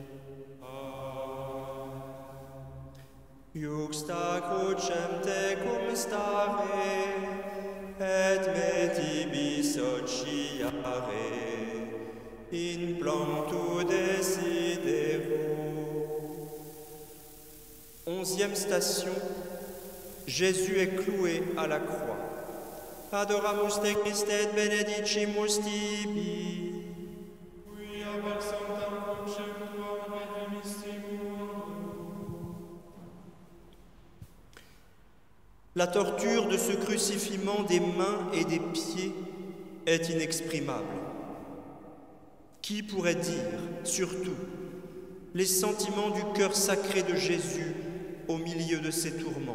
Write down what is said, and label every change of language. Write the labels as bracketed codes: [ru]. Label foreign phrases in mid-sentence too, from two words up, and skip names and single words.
[la] Iuxta crucem tecum stare, et me tibi sociare, in planctu desidero. [fr] 11e station, Jésus est cloué à la croix. [la] Adoramus te Christe et benedicimus tibi. quia per sanctam crucem tuam redemissimus. [fr] La torture de ce crucifiement des mains et des pieds est inexprimable. Qui pourrait dire, surtout, les sentiments du cœur sacré de Jésus au milieu de ces tourments?